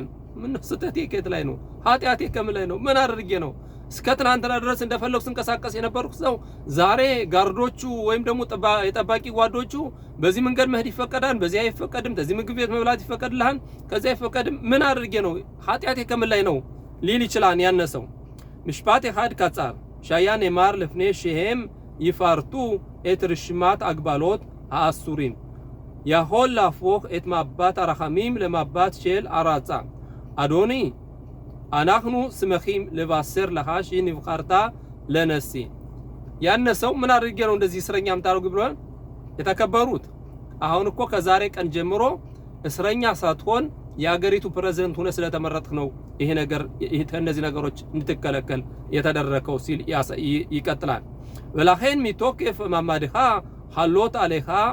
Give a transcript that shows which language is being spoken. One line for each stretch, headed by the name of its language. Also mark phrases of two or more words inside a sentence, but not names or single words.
Amharic: ምን ስተቴ ከት ላይ ነው? ኃጢአቴ ከምን ላይ ነው? ምን አድርጌ ነው? እስከ ትናንትና ድረስ እንደፈለኩ ስንቀሳቀስ የነበርኩ ሰው ዛሬ ጋርዶቹ ወይም ደግሞ የጠባቂ ጓዶቹ በዚህ መንገድ መሄድ ይፈቀዳል፣ በዚህ አይፈቀድም፣ በዚህ ምግብ ቤት መብላት ይፈቀድልሃል፣ ከዚህ አይፈቀድም፣ ምን አድርጌ ነው? ኃጢአቴ ከምን ላይ ነው ሊል ይችላል ያነሰው።
Hebrew: משפט אחד קצר שהיה נאמר לפני שהם יפרטו את רשימת ההגבלות האסורים. יכול להפוך את מבט הרחמים למבט של הרצה. אדוני, אנחנו שמחים לבשר לך שנבחרת לנשיא.
Amharic: ያነሰው ምን አድርጌ ነው እንደዚህ እስረኛ አምጣው ብሏል የተከበሩት። አሁን እኮ ከዛሬ ቀን ጀምሮ እስረኛ ሳትሆን የአገሪቱ ፕሬዝዳንት ሆነ ስለተመረጥክ ነው ይሄ ነገር እነዚህ ነገሮች እንድትከለከል የተደረከው ሲል ይቀጥላል።
Hebrew: ולכן מתוקף מעמדך חלות עליך